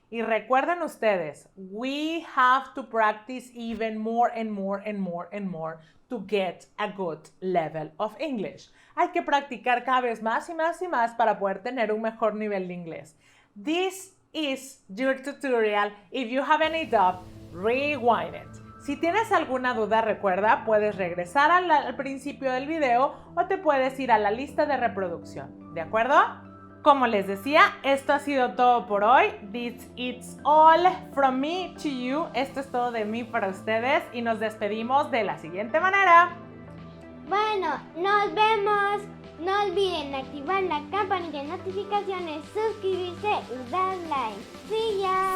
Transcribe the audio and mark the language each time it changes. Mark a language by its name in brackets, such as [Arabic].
[Spanish] Y recuerden ustedes, [English] we have to practice even more and more and more and more to get a good level of English. [Spanish] Hay que practicar cada vez más y más y más para poder tener un mejor nivel de inglés. [English] This is your tutorial. If you have any doubt, rewind it. [Spanish] Si tienes alguna duda, recuerda, puedes regresar al principio del video o te puedes ir a la lista de reproducción, ¿de acuerdo? Como les decía, esto ha sido todo por hoy. [English] This is all from me to you. [Spanish] Esto es todo de mí para ustedes y nos despedimos de la siguiente manera. Bueno, nos vemos. No olviden activar la campanita de notificaciones, suscribirse y dar like. [English] See ya.